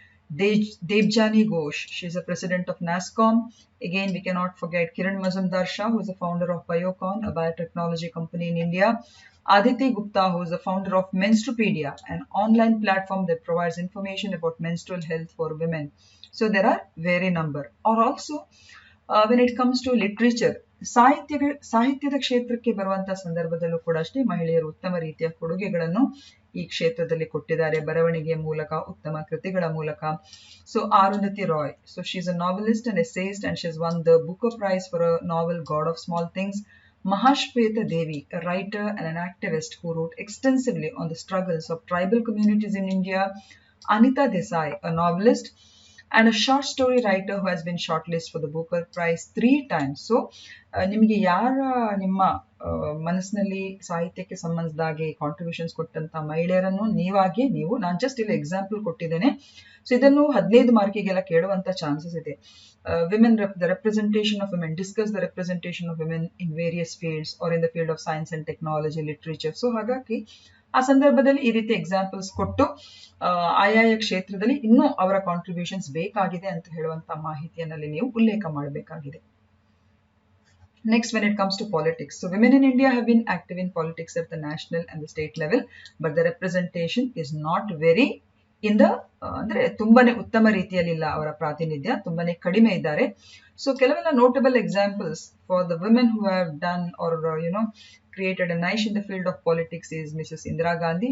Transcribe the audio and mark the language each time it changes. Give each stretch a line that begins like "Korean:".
English: Debjani Ghosh, she is a president of NASSCOM. Again, we cannot forget Kiran Mazumdar Shah, who is the founder of Biocon, a biotechnology company in India. Aditi Gupta, who is the founder of Menstrupedia, an online platform that provides information about menstrual health for women. So there are very number. Or also, when it comes to literature,
Kannada: ಸಾಹಿತ್ಯದ ಕ್ಷೇತ್ರಕ್ಕೆ ಬರುವಂತಹ ಸಂದರ್ಭದಲ್ಲೂ ಕೂಡ ಅಷ್ಟೇ ಮಹಿಳೆಯರು ಉತ್ತಮ ರೀತಿಯ ಕೊಡುಗೆಗಳನ್ನು ಈ ಕ್ಷೇತ್ರದಲ್ಲಿ ಕೊಟ್ಟಿದ್ದಾರೆ, ಬರವಣಿಗೆಯ ಮೂಲಕ, ಉತ್ತಮ ಕೃತಿಗಳ ಮೂಲಕ.
English: So Arundhati Roy, so she's a novelist and essayist and she's won the Booker Prize for a novel God of Small Things. Mahashweta Devi, a writer and an activist who wrote extensively on the struggles of tribal communities in India. Anita Desai, a novelist and a short story writer who has been shortlisted for the Booker Prize 3 times.
Kannada: So ನಿಮಗೆ ಯಾರ ನಿಮ್ಮ ಮನಸ್ಸಿನಲ್ಲಿ ಸಾಹಿತ್ಯಕ್ಕೆ ಸಂಬಂಧಿಸಿದಾಗೆ contributions ಕೊಟ್ಟಂತ ಮಹಿಳೆಯರನ್ನು ನೀವು ನಾನು just ಇಲ್ಲಿ ಎಕ್ಸಾಂಪಲ್ ಕೊಟ್ಟಿದ್ದೇನೆ. ಸೊ ಇದನ್ನು 15 ಮಾರ್ಕಿಗೆಲ್ಲ ಕೇಳುವಂತ ಚಾನ್ಸಸ್ ಇದೆ.
English: Women, the representation of women, discuss the representation of women in various fields or in the field of science and technology, literature.
Kannada: So ಹಾಗಾಗಿ ಆ ಸಂದರ್ಭದಲ್ಲಿ ಈ ರೀತಿ ಎಕ್ಸಾಂಪಲ್ಸ್ ಕೊಟ್ಟು ಆಯಾಯ ಕ್ಷೇತ್ರದಲ್ಲಿ ಇನ್ನೂ ಅವರ ಕಾಂಟ್ರಿಬ್ಯೂಷನ್ಸ್ ಬೇಕಾಗಿದೆ ಅಂತ ಹೇಳುವಂತ ಮಾಹಿತಿಯಲ್ಲಿ ನೀವು ಉಲ್ಲೇಖ ಮಾಡಬೇಕಾಗಿದೆ.
English: Next, when it comes to politics, so women in India have been active in politics at the national and the state level, but the representation is not very in the
Kannada: ಅಂದ್ರೆ ತುಂಬಾನೇ ಉತ್ತಮ ರೀತಿಯಲ್ಲಿ ಇಲ್ಲ, ಅವರ ಪ್ರಾತಿನಿಧ್ಯ ತುಂಬಾನೇ ಕಡಿಮೆ ಇದ್ದಾರೆ.
English: so
Kannada: ಕೆಲವೆಲ್ಲ
English: notable examples for the women who have done or created a niche in the field of politics is Mrs. Indira Gandhi.